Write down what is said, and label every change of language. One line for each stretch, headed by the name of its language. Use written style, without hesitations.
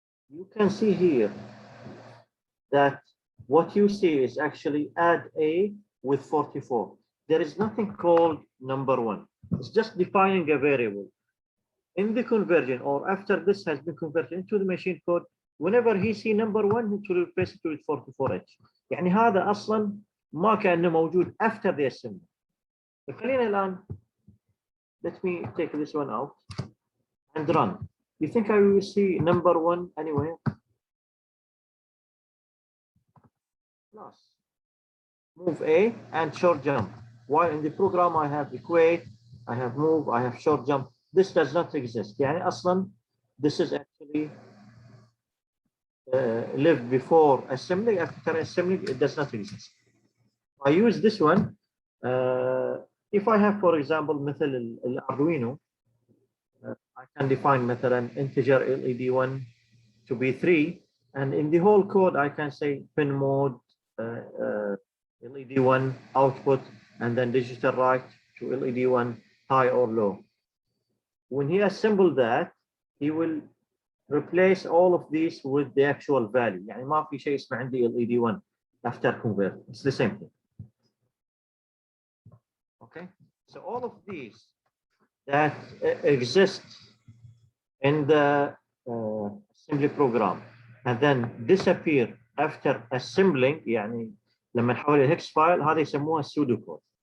English: You can see here that what you see is actually add A with 44. There is nothing called number 1. It's just defining a variable. In the conversion or after this has been converted into the machine code, whenever he see number 1, he will replace it with 44H.
Arabic: يعني هذا أصلا ما كأنه موجود
English: after the assembly.
Arabic: خلينا الآن,
English: let me take this one out and run. You think I will see number 1 anywhere? Plus move A and short jump. While in the program I have equate, I have move, I have short jump. This does not exist.
Arabic: يعني أصلا
English: this is actually lived before assembly. After assembly, it does not exist. I use this one. If I have, for example,
Arabic: مثل الأردوينو,
English: I can define مثلا integer LED1 to be 3, and in the whole code I can say pin mode LED1 output and then digital write to LED1 high or low. When he assembled that, he will replace all of these with the actual value.
Arabic: يعني ما في شيء اسمه عندي LED1
English: after convert. It's the same thing. Okay, so all of these that exist in the assembly program and then disappear after assembling,
Arabic: يعني لما نحول الهكس فايل هذا يسموها السودو كود.